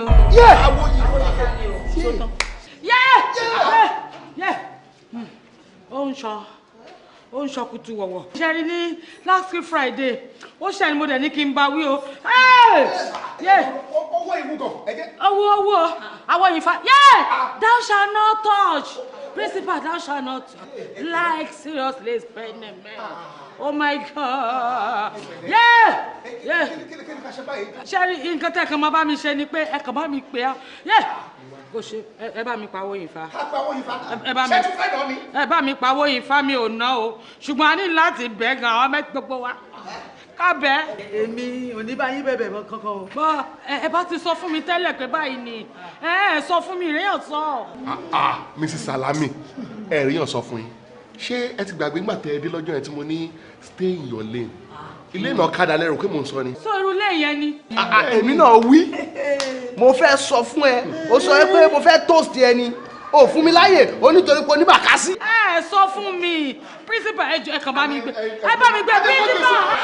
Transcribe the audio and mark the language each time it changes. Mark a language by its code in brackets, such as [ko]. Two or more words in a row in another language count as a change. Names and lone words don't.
[yo] àwọn oyin fa ni o. ó ń sọ kutu wọ̀wọ̀. ṣe rí ní [en] last week Friday [yo] ó ṣe ni mo dẹ̀ ní kí n bá wí o. owó ìwúgọ̀ ẹ̀jẹ̀. owó àwọn oyin fa [en] thou shall not touch principal thou shall not touch like seriously spending man. Oh my God! [yo] Ṣé nǹkan tẹ́ kàn máa bá mi ṣe ni pé ẹ kàn bá mi pè á. Kò ṣe ẹ bá mi pawó yìí fa. Ẹ bá mi pawó yìí fa mi ò ná o. Ṣùgbọ́n a ní láti bẹ̀ gan àwọn mẹ́tí gbogbo wa. Ká bẹ̀. Èmi ò ní bá yín bẹ̀bẹ̀ mọ́ kankan o. Bọ́ ẹ bá ti sọ fún mi tẹ́lẹ̀ pé báyìí ni. Ẹ sọ fún mi ìrẹ́yàn sọ. Mrs. Salami ẹ̀ríyàn sọ fún yín ṣé ẹ ti gbàgbé ńgbà tẹ ẹ dé lọ́jọ́ yẹn tí mo ní [en] stay in your lane [yo] ilé ìnà ọ̀kadà lẹ́rù pé mò ń sọ ni. sọ irú ilé yẹn ni. èmi náà wí mo fẹ́ sọ fún ẹ o sọ pé mo fẹ́ toast ẹ ni o fún mi láyè o nítorí pé oníbàkásí. ẹ sọ fún mi principal ẹ jọ̀ọ́ ẹ kàn bá mi gbé ẹ bá mi gbé principal.